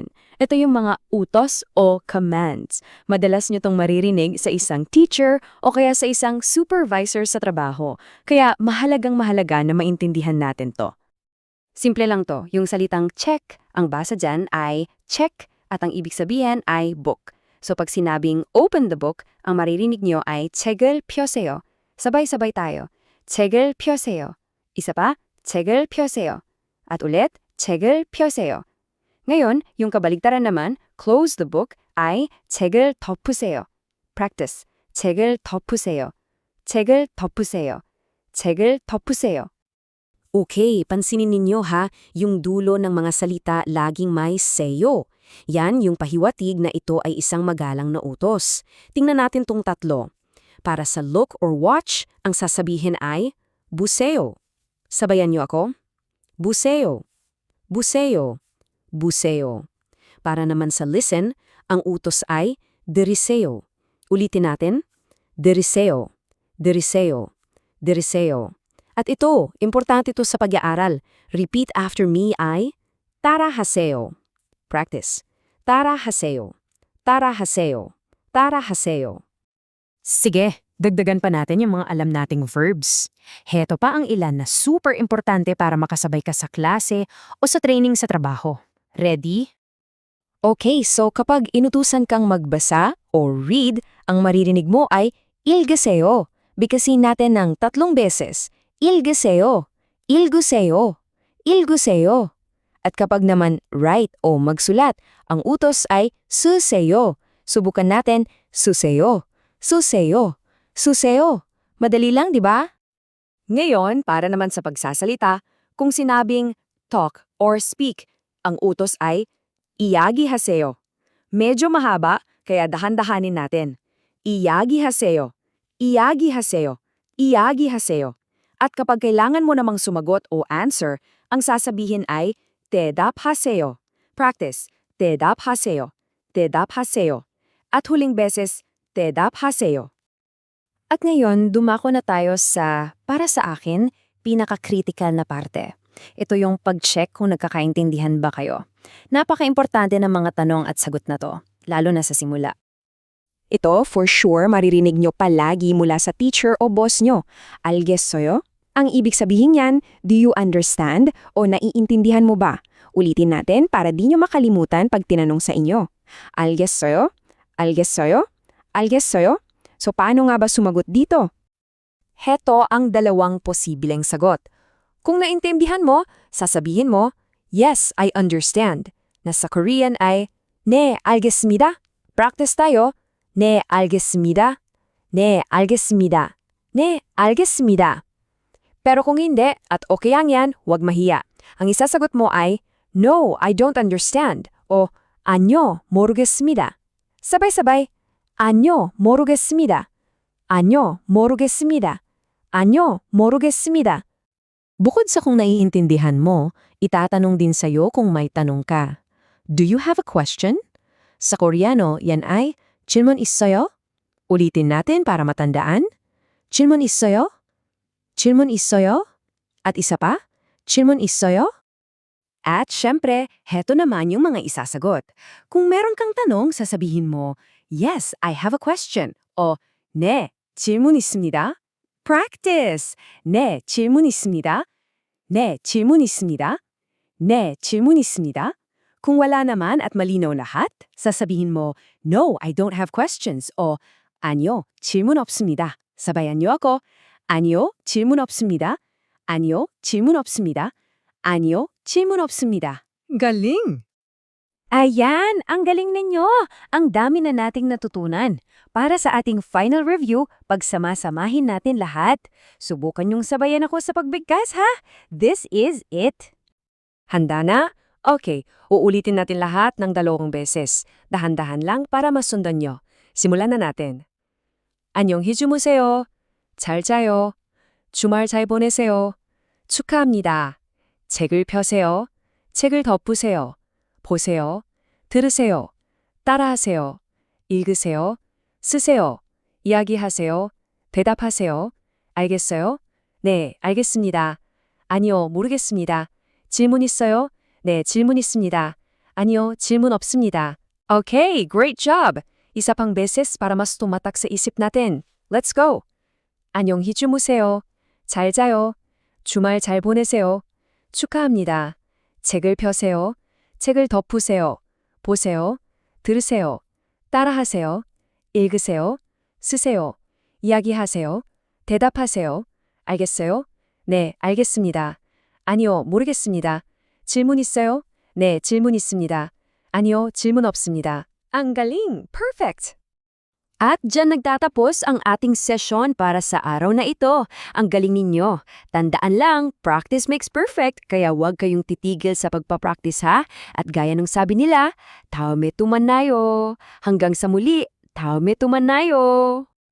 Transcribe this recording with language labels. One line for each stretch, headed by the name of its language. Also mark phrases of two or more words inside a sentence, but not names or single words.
Filipino: Ito yung mga utos o commands. Madalas nyo tong maririnig sa isang teacher o kaya sa isang supervisor sa trabaho. Kaya mahalagang mahalaga na maintindihan natin to. Simple lang to, yung salitang check, ang basa dyan ay check at ang ibig sabihin ay book. So pag sinabing
English: open the book,
Filipino: ang maririnig nyo ay
Korean: 책을 펴세요.
Filipino: Sabay-sabay tayo.
Korean: 책을 펴세요.
Filipino: Isa pa,
Korean: 책을 펴세요.
Filipino: At ulit,
Korean: 책을 펴세요.
Filipino: Ngayon, yung kabaligtaran naman,
English: close the book,
Korean: ay 책을 덮으세요. Practice. 책을 덮으세요. 책을 덮으세요. 책을 덮으세요.
Filipino: Okay, pansinin ninyo ha, yung dulo ng mga salita laging may seyo. Yan yung pahiwatig na ito ay isang magalang na utos. Tingnan natin tong tatlo. Para sa
English: look or watch,
Filipino: ang sasabihin ay buseyo. Sabayan niyo ako?
Korean: 보세요. 보세요.
Filipino: Buseyo. Para naman sa listen, ang utos ay 들으세요. Ulitin natin.
Korean: 들으세요. 들으세요. 들으세요.
Filipino: At ito, importante ito sa pag-aaral.
English: Repeat after me
Filipino: ay 따라하세요.
Korean: Practice. 따라하세요. 따라하세요. 따라하세요.
Filipino: Sige, dagdagan pa natin yung mga alam nating verbs. Heto pa ang ilan na super importante para makasabay ka sa klase o sa training sa trabaho. Ready? Okay, so kapag inutusan kang magbasa o read, ang maririnig mo ay 읽으세요. Bigkasin natin ng 3 beses.
Korean: 읽으세요. 읽으세요. 읽으세요.
Filipino: At kapag naman write o magsulat, ang utos ay 쓰세요. Subukan natin,
Korean: 쓰세요. 쓰세요. 쓰세요.
Filipino: Madali lang, di ba? Ngayon, para naman sa pagsasalita, kung sinabing
English: talk or speak,
Filipino: ang utos ay 이야기하세요. Medyo mahaba, kaya dahan-dahanin natin.
Korean: 이야기하세요. 이야기하세요. 이야기하세요.
Filipino: At kapag kailangan mo namang sumagot o answer, ang sasabihin ay 대답하세요.
Korean: Practice. 대답하세요. 대답하세요.
Filipino: At huling beses, 대답하세요. At ngayon, dumako na tayo sa, para sa akin, pinaka-critical na parte. Ito yung pag-check kung nagkakaintindihan ba kayo. Napaka-importante ng mga tanong at sagot na to, lalo na sa simula. Ito, for sure, maririnig nyo palagi mula sa teacher o boss nyo. Algessoyo? Ang ibig sabihin yan,
English: do you understand
Filipino: o naiintindihan mo ba? Ulitin natin para di nyo makalimutan pag tinanong sa inyo.
Korean: 알겠어요? 알겠어요? 알겠어요?
Filipino: So paano nga ba sumagot dito? Heto ang dalawang posibleng sagot. Kung naintindihan mo, sasabihin mo,
English: yes, I understand.
Filipino: Na sa Korean ay,
Korean: 네, 알겠습니다.
Filipino: Practice tayo.
Korean: 네, 알겠습니다. 네, 알겠습니다. 네, 알겠습니다.
Filipino: Pero kung hindi at okay ang yan, huwag mahiya. Ang isasagot mo ay,
English: no, I don't understand.
Filipino: O,
Korean: 아니요, 모르겠습니다.
Filipino: Sabay-sabay,
Korean: 아니요, 모르겠습니다. 아니요, 모르겠습니다. 아니요, 모르겠습니다.
Filipino: Bukod sa kung naiintindihan mo, itatanong din sa'yo kung may tanong ka.
English: Do you have a question?
Filipino: Sa Koreano, yan ay,
Korean: 질문 있어요?
Filipino: Ulitin natin para matandaan.
Korean: 질문 있어요? 질문 있어요?
Filipino: At isa pa,
Korean: 질문 있어요?
Filipino: At syempre, heto naman yung mga isasagot. Kung meron kang tanong, sasabihin mo,
English: yes, I have a question.
Filipino: O,
Korean: 네, 질문 있습니다. Practice! 네, 질문 있습니다. 네, 질문 있습니다. 네, 질문 있습니다.
Filipino: Kung wala naman at malinaw lahat, sasabihin mo,
English: no, I don't have questions.
Filipino: O,
Korean: 아니요, 질문 없습니다.
Filipino: Sabayan niyo ako.
Korean: 아니요, 질문 없습니다. 아니요, 질문 없습니다. 아니요, 질문 없습니다.
Filipino: Galing! Ayan, ang galing ninyo! Ang dami na nating natutunan. Para sa ating final review, pagsama-samahin natin lahat. Subukan niyong sabayan ako sa pagbigkas, ha?
English: This is it!
Filipino: Handa na? Okay, uulitin natin lahat ng 2 beses. Dahan-dahan lang para masundan nyo. Simulan na natin.
Korean: 안녕히 주무세요. 잘 자요. 주말 잘 보내세요. 축하합니다. 책을 펴세요. 책을 덮으세요. 보세요. 들으세요. 따라하세요. 읽으세요. 쓰세요. 이야기하세요. 대답하세요. 알겠어요? 네, 알겠습니다. 아니요, 모르겠습니다. 질문 있어요? 네, 질문 있습니다. 아니요, 질문 없습니다.
English: Okay, great job!
Filipino: Isa pang beses para mas tumatak sa isip natin.
English: Let's go!
Korean: 안녕히 주무세요. 잘 자요. 주말 잘 보내세요. 축하합니다. 책을 펴세요. 책을 덮으세요. 보세요. 들으세요. 따라하세요. 읽으세요. 쓰세요. 이야기하세요. 대답하세요. 알겠어요? 네, 알겠습니다. 아니요, 모르겠습니다. 질문 있어요? 네, 질문 있습니다. 아니요, 질문 없습니다.
Filipino: Ang galing! Perfect! At dyan nagtatapos ang ating session para sa araw na ito. Ang galing ninyo. Tandaan lang,
English: practice makes perfect,
Filipino: kaya huwag kayong titigil sa pagpapractice ha. At gaya ng sabi nila,
Korean: 다음에 또 만나요.
Filipino: Hanggang sa muli,
Korean: 다음에 또 만나요.